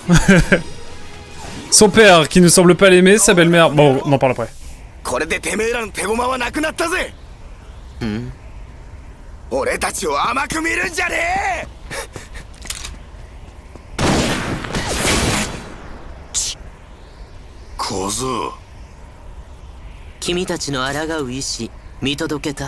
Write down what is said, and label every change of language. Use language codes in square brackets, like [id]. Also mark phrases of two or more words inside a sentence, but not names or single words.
[fr] Son père, qui ne semble pas l'aimer, sa belle-mère... Bon, on en parle après. [ja] これでてめえらの手駒はなくなったぜ。俺たちを甘く見るんじゃねえ。小僧、君たちの抗う意志見届けた。